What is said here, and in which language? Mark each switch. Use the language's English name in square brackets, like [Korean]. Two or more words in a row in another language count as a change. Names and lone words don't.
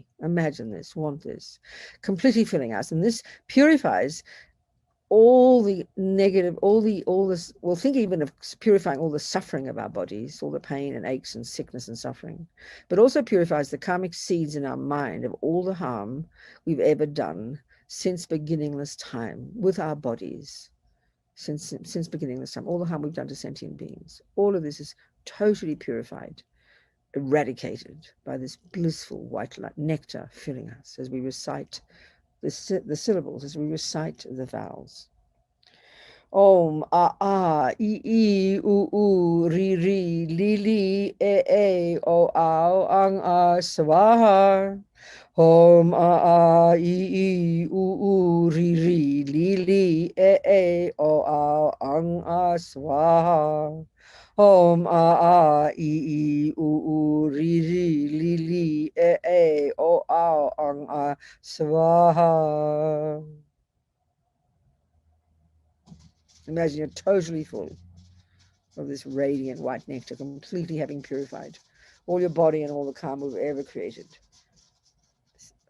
[English] Imagine this, want this, completely filling us. And this purifies all the negative, all this, well, think even of purifying all the suffering of our bodies, all the pain and aches and sickness and suffering, but also purifies the karmic seeds in our mind of all the harm we've ever done since beginningless time with our bodies, since beginningless time, all the harm we've done to sentient beings. All of this is totally purified, eradicated by this blissful white light nectar filling us as we recite the syllables, as we recite the vowels. [Sanskrit] ॐ अ आ इ उ ऋ ॠ ऌ ॡ ए ओ औ अं अः स्वाहा. ॐ अ आ इ उ ऋ ॠ ऌ ॡ ए ओ औ अं अः स्वाहा. ॐ अ आ इ उ ऋ ॠ ऌ ॡ ए ओ औ अं अः स्वाहा. [English] Imagine you're totally full of this radiant white nectar, completely having purified all your body and all the karma we've ever created.